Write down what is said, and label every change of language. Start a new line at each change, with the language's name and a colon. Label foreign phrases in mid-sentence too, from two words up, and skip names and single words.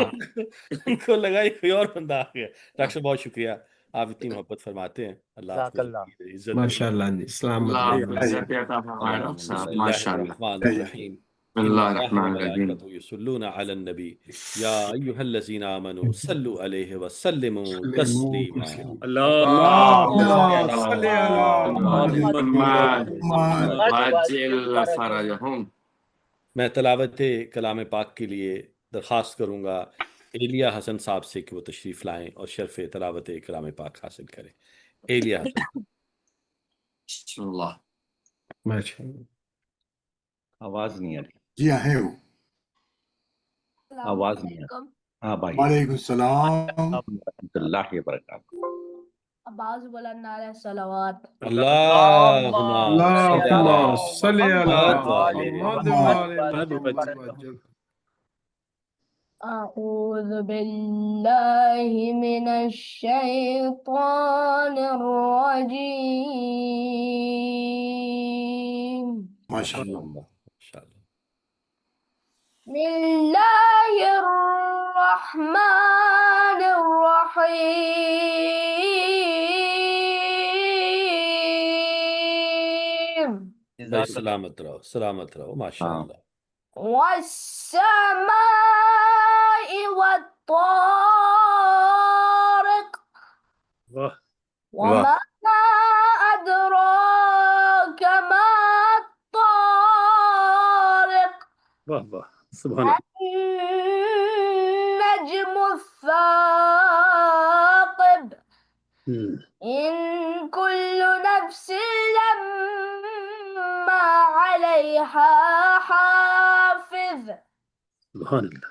Urdu: ان کو لگا یہ کوئی اور بندہ آ گیا. ڈاکٹر صاحب بہت شکریہ، آپ اتنی محبت فرماتے ہیں. اللہ آپ کو
Arabic: جزاک اللہ.
Urdu: عزت
Arabic: ماشاء اللہ
Urdu: جی، سلامت اللہ آپ رہیے. کو عزت عطا فرمائے ڈاکٹر
Arabic: بسم
Urdu: صاحب،
Arabic: اللہ ماشاء اللہ. الرحمن الرحیم. بسم ان اللہ اللہ الرحمن الرحیم. وملائکتہ یصلون علی النبی یا ایھا الذین آمنوا صلوا علیہ وسلموا تسلیما. اللهم صل على محمد محمد وعجل فرجهم.
Urdu: میں تلاوت کلام پاک کے لیے درخواست کروں گا ایلیا حسن صاحب سے کہ وہ تشریف لائیں اور شرف تلاوت کلام پاک حاصل کریں. ایلیا حسن.
Arabic: بسم اللہ. ماشاء اللہ.
Urdu: آواز نہیں آ رہی. جی ہاں ہے وہ. آواز نہیں آ رہی. ہاں بھائی.
Arabic: وعلیکم السلام. ورحمۃ اللہ وبرکاتہ.
Urdu: بعض بلند نعرہ صلوات.
Arabic: اللهم صل على محمد محمد وعلى محمد. أعوذ بالله من الشيطان الرجيم. ماشاء اللہ. بسم الله الرحمن الرحيم.
Urdu: سلامت رہو، سلامت رہو.
Arabic: ماشاء اللہ. والسماء والطارق وما أدراك ما الطارق.
Urdu: واہ واہ،
Arabic: سبحان اللہ. النجم الثاقب. إن كل نفس لما عليها حافظ. سبحان اللہ.